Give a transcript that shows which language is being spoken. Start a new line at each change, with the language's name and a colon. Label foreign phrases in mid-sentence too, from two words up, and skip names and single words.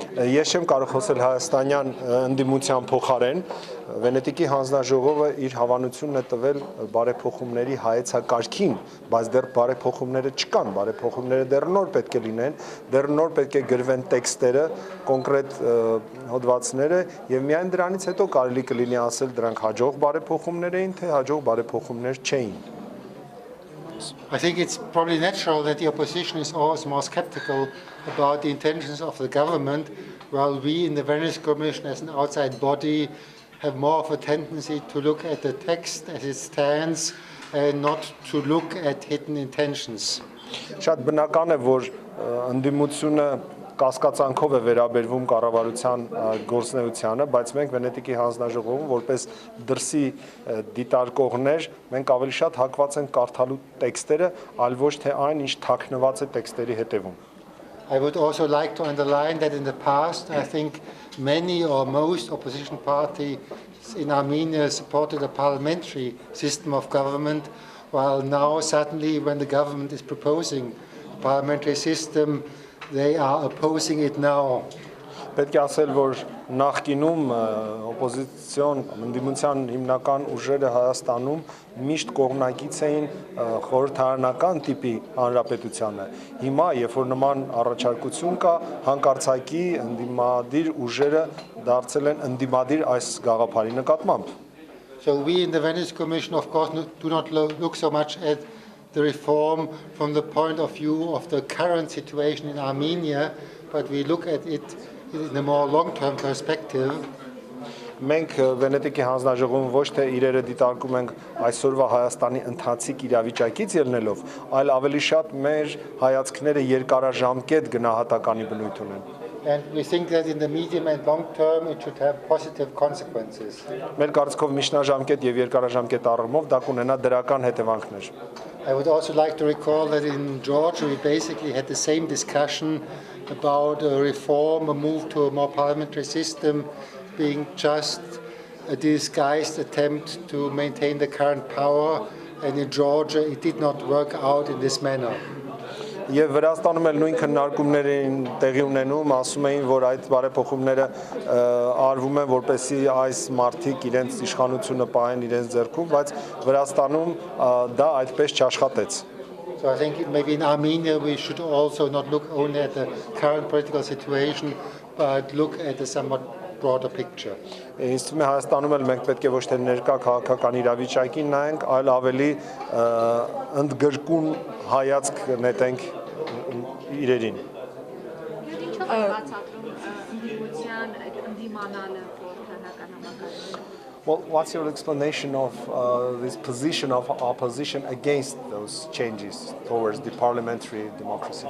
Armenian: Ես չեմ կարող խոսել հայաստանյան ընդդիմության փոխարեն, Վենետիկի հանձնաժողովը իր հավանությունն է տվել բարեփոխումների հայեցակարգին, բայց դեռ բարեփոխումները չկան, բարեփոխումները դեռ նոր պետք է լինեն, դեռ նոր պետք է գրվեն տեքստերը, կոնկրետ հոդվածները եւ միայն դրանից հետո կարելի կլինի ասել դրանք հաջող բարեփոխումներ էին, թե հաջող բարեփոխումներ չէին.
English: I think it's probably natural that the opposition is always more skeptical about the intentions of the government, while we in the Venice Commission as an outside body have more of a tendency to look at the text as it stands and not to look at hidden intentions.
Armenian: Շատ բնական է, որ ընդդիմությունը կասկածանքով է վերաբերվում կառավարության գործունեությանը, բայց մենք Վենետիկի հանձնաժողովում որպես դրսի դիտարկողներ մենք ավելի շատ հակված ենք կարդալու տեքստերը, այլ ոչ թե այն, ինչ թաքնված է տեքստերի հետևում.
English: I would also like to underline that in the past, I think many or most opposition parties in Armenia supported a parliamentary system of government, while now suddenly when the government is proposing a parliamentary system, they are opposing it now.
Armenian: Պետք է ասել, որ նախկինում օպոզիցիոն ընդդիմության հիմնական ուժերը Հայաստանում միշտ կողմնակից էին խորհրդարանական տիպի հանրապետությանը։ Հիմա, երբ որ նման առաջարկություն կա, հանկարծակի ընդդիմադիր ուժերը դարձել են ընդդիմադիր այս գաղափարի նկատմամբ։
English: So we in the Venice Commission, of course, do not look so much at the reform from the point of view of the current situation in Armenia, but we look at it in a more long-term perspective.
Armenian: Մենք Վենետիկի հանձնաժողովում ոչ թե իրերը դիտարկում ենք այսօրվա Հայաստանի ընթացիկ իրավիճակից ելնելով, այլ ավելի շատ մեր հայացքները երկարաժամկետ գնահատականի բնույթ ունեն։
English: And we think that in the medium and long term it should have positive consequences.
Armenian: Մեր կարծիքով միջնաժամկետ եւ երկարաժամկետ առումով դա կունենա դրական հետևանքներ։
English: I would also like to recall that in Georgia we basically had the same discussion about a reform, a move to a more parliamentary system being just a disguised attempt to maintain the current power, and in Georgia it did not work out in this manner.
Armenian: Եվ Վրաստանում էլ նույն քննարկումներ էին տեղի ունենում, ասում էին, որ այդ բարեփոխումները արվում են, որպեսզի այս մարդիկ իրենց իշխանությունը պահեն իրենց ձեռքում, բայց Վրաստանում դա այդպես չաշխատեց։
English: So I think maybe in Armenia we should also not look only at the current political situation, but look at a somewhat broader picture.
Armenian: Ինձ թվում է Հայաստանում էլ մենք պետք է ոչ թե ներկա քաղաքական իրավիճակին նայենք, այլ ավելի ընդգրկուն հայացք նետենք իրերին։
English: Well, what's your explanation of this position of opposition against those changes towards the parliamentary democracy?